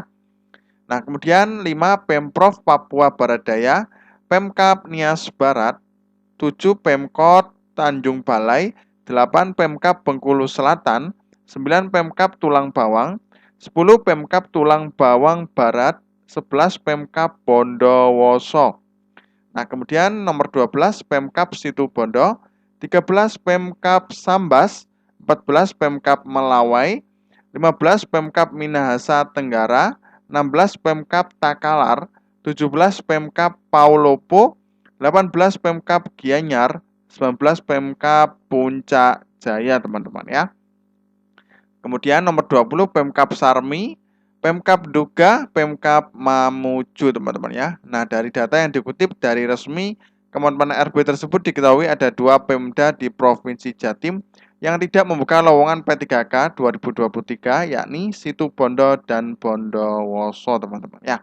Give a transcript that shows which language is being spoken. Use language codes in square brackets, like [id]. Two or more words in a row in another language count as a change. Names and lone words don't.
[id] Nah, kemudian 5 Pemprov Papua Barat Daya, Pemkab Nias Barat, 7 Pemkot Tanjung Balai, 8 Pemkab Bengkulu Selatan, 9 Pemkab Tulang Bawang, 10 Pemkab Tulang Bawang Barat, 11 Pemkab Bondowoso. Nah, kemudian nomor 12 Pemkab Situbondo, 13 Pemkab Sambas, 14 Pemkab Melawai, 15 Pemkab Minahasa Tenggara, 16 Pemkab Takalar, 17 Pemkab Paulopo, 18 Pemkab Gianyar, 19 Pemkab Puncak Jaya teman-teman ya. Kemudian nomor 20 Pemkab Sarmi, Pemkab Duga, Pemkab Mamuju teman-teman ya. Nah, dari data yang dikutip dari resmi Kemenpan RB tersebut diketahui ada 2 Pemda di Provinsi Jatim yang tidak membuka lowongan P3K 2023 yakni Situbondo dan Bondowoso teman-teman ya.